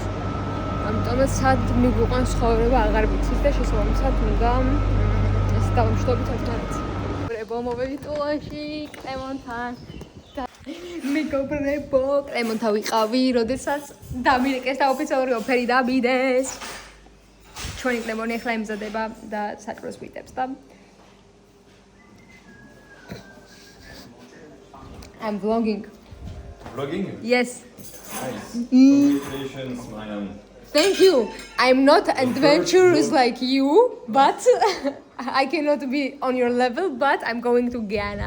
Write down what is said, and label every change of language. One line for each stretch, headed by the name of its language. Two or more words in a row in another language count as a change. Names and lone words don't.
Georgian: ამიტომაც სად მიგვიყვანს ცხოვრება აღარ ვიცით და შესაბამისად უნდა ეს დავამშვიდობთ ერთმანეთს. მეგობრებო, მოვედი ტულონში კლემონთან. მეგობრებო, კლემონთან ვიყავი, როდესაც დამირეკეს და ოფიციალური ოფერი დამიდეს. ჩვენი კლემონი ახლა იმზადება და საჭროს გვიტებს და
English: I'm vlogging. Vlogging? Yes. Nice. Congratulations, Mayam. Thank you. I'm not adventurous like you, but I cannot be on your level, but I'm going to Ghana.